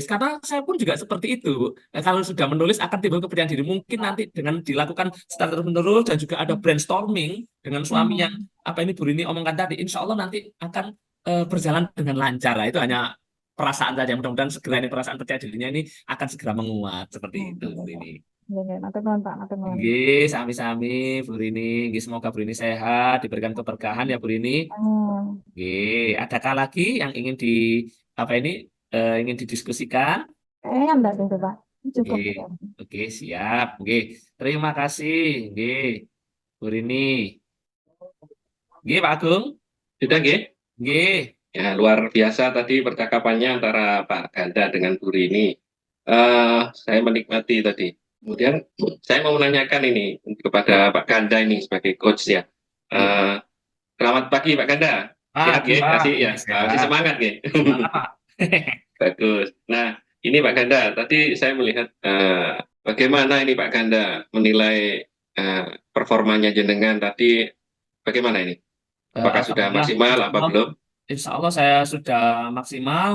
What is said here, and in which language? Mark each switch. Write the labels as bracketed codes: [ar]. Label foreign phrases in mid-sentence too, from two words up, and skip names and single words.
[id] Karena saya pun juga seperti itu. Nah, kalau sudah menulis akan timbul kepercayaan diri. Mungkin nanti dengan dilakukan secara terus-menerus dan juga ada brainstorming dengan suami yang Hmm. apa ini Bu Rini omongkan tadi, [ar] إن شاء الله [id] nanti akan berjalan dengan lancar. Nah, itu hanya perasaan saja. Mudah-mudahan segera ini perasaan percaya dirinya ini akan segera menguat seperti itu Bu Rini. [jv] Nggih, nggih, matur nuwun Pak, matur nuwun. Nggih, sami-sami Bu Rini. Nggih, [id] semoga Bu Rini sehat, diberikan keberkahan ya Bu Rini. Amin. Nggih, adakah lagi yang ingin apa ini ingin didiskusikan? Kayaknya enggak gitu Pak. Cukup. Nggih. Oke, siap. Nggih. Terima kasih. Nggih, Bu Rini. Nggih, Pak Agung. Sudah, nggih? Nggih. Ya, luar biasa tadi percakapannya antara Pak Ganda dengan Bu Rini. Saya menikmati tadi. Kemudian saya mau menanyakan ini kepada Pak Ganda ini sebagai coach ya. Nggih. Eh, Selamat pagi Pak Ganda. Sehat Pagi, nggih? Pak. Masih ya? Nggih, Masih sehat. semangat nggih? Semangat, Pak. Bagus. Nah, ini Pak Ganda, tadi saya melihat bagaimana ini Pak Ganda menilai performanya jenengan tadi bagaimana ini? Apakah sudah Alhamdulillah, maksimal apa belum? [ar] إن شاء الله [id] saya sudah maksimal.